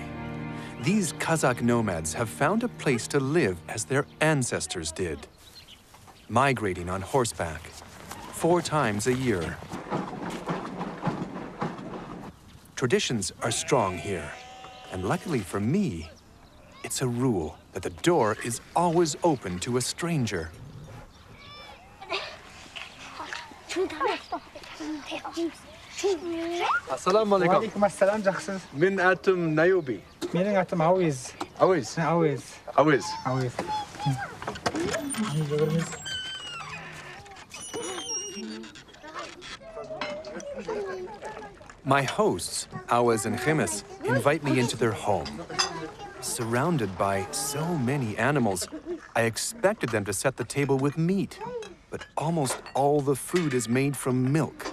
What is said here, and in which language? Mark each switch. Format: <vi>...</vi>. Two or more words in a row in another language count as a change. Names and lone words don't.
<en>These Kazakh nomads have found a place to live as their ancestors did, migrating on horseback 4 times a year. Traditions are strong here, and luckily for me, it's a rule that the door is always open to a stranger.</en> <ar>السلام عليكم. وعليكم السلام, жақсыз.</ar> <kk>Менің атым Niobe. Менің атым Ауыз.</kk> <en>Always.</en> <kk>Ауыз.</kk> <en>Always.</en> <kk>Ауыз.</kk> <en>My hosts, Awaz and Khimis, invite me into their home. Surrounded by so many animals, I expected them to set the table with meat, but almost all the food is made from milk.</en>